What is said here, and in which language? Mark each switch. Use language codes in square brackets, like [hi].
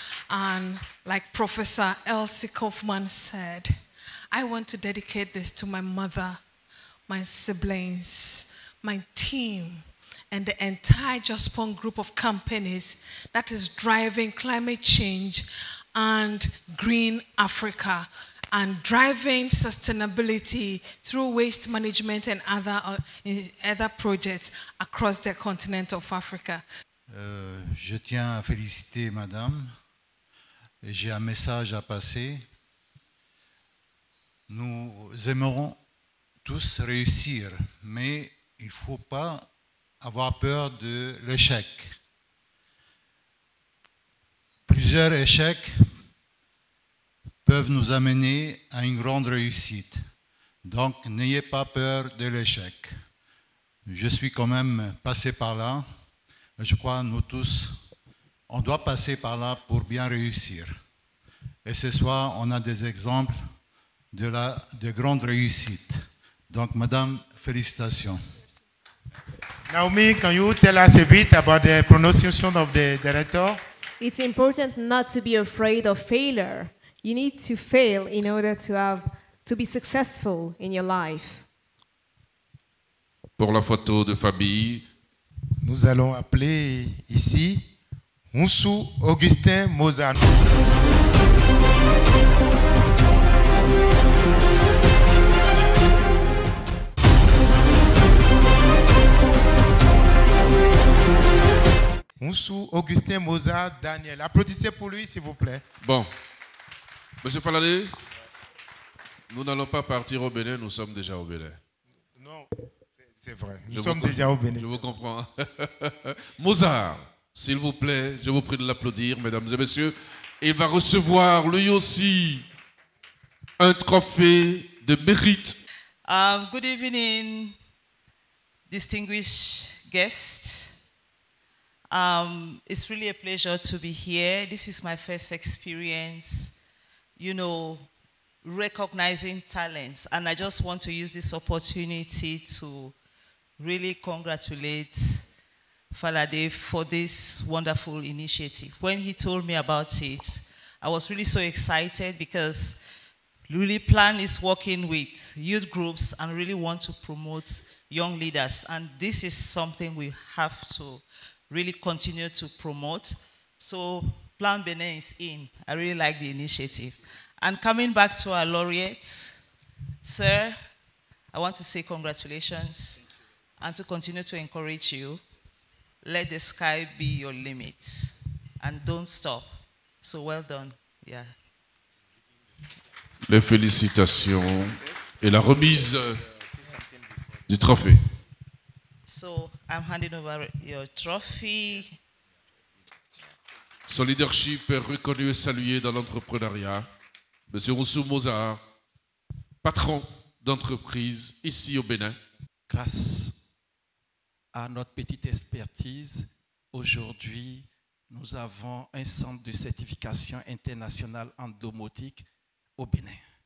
[en] And like Professor Elsie Kaufman said, I want to dedicate this to my mother, my siblings, my team, and the entire Jospon Group of companies that is driving climate change and green Africa, and driving sustainability through waste management and other projects across the continent of Africa. [fr] Je tiens à féliciter Madame. J'ai un message à passer. Nous aimerons tous réussir, mais il ne faut pas avoir peur de l'échec. Plusieurs échecs peuvent nous amener à une grande réussite. Donc, n'ayez pas peur de l'échec. Je suis quand même passé par là. Je crois nous tous, on doit passer par là pour bien réussir. Et ce soir, on a des exemples de grandes réussites. Donc, Madame, félicitations. [en] Naomi, can you tell us a bit about the pronunciation of the director? It's important not to be afraid of failure. You need to fail in order to be successful in your life. [fr] Pour la photo de famille, Nous allons appeler ici Moussou Augustin Mozart. Moussou Augustin Mozart Daniel. Applaudissez pour lui, s'il vous plaît. Bon. Monsieur Faladé, nous n'allons pas partir au Bénin, nous sommes déjà au Bénin. Non, c'est vrai. Nous sommes déjà au Bénin. Je vous comprends. Mozart, s'il vous plaît, je vous prie de l'applaudir, mesdames et messieurs. Il va recevoir lui aussi un trophée de mérite. [en] Good evening, distinguished guests. It's really a pleasure to be here. This is my first experience, recognizing talents. And I just want to use this opportunity to really congratulate Falade for this wonderful initiative. When he told me about it, I was really so excited because really Plan is working with youth groups and really want to promote young leaders. And this is something we have to really continue to promote. So Plan Benin is in. I really like the initiative. And coming back to our laureate, sir, I want to say congratulations and to continue to encourage you. Let the sky be your limit and don't stop. So well done. Yeah. [fr] Les félicitations et la remise du trophée. [en] So I'm handing over your trophy. [fr] Son leadership est reconnu et salué dans l'entrepreneuriat. Monsieur Moussou Mozart, patron d'entreprise ici au Bénin. Grâce à notre petite expertise, aujourd'hui, nous avons un centre de certification internationale en domotique au Bénin.